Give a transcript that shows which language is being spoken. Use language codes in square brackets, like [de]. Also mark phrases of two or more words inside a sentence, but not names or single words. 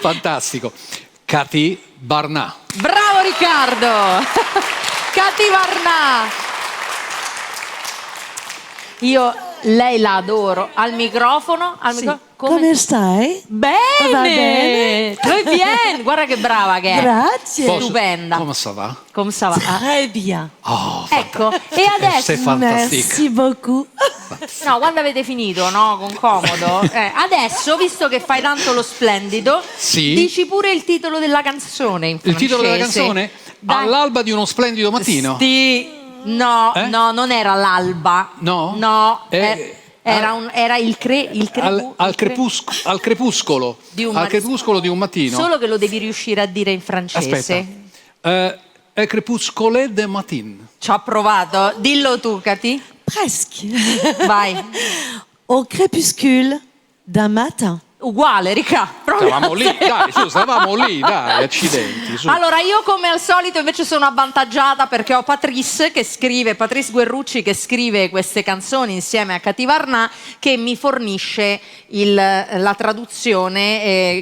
[it] Fantastico. Katy Barnà. Bravo Riccardo! Katy Barnà! Lei la adoro. Al microfono? Come stai? Bene! Va bene? [fr] Très bien! [it] Guarda che brava che è. Grazie. Stupenda. [fr] Come ça va? Come ça va? Très bien. Oh, [it] Ecco, e adesso... [fr] C'est fantastique. Merci beaucoup. [it] No, quando avete finito, no? Con comodo. Adesso, visto che fai tanto lo splendido, sì. Dici pure il titolo della canzone in francese. Il titolo della canzone? Dai. All'alba di uno splendido mattino. Sì. No, no, non era l'alba. No? No. Era il crepuscolo di un mattino. Solo che lo devi riuscire a dire in francese. Aspetta. È crepuscolo [fr] de matin. [it] Ci ho provato. Dillo tu, Katy. [fr] Presque. [it] Vai. [fr] Au crépuscule d'un matin. [it] Uguale, Ricca. Stavamo lì, dai, stavamo lì, dai, accidenti. Su. Allora, io come al solito invece sono avvantaggiata perché ho Patrice Guerrucci che scrive queste canzoni insieme a Katy Barnà, che mi fornisce la traduzione.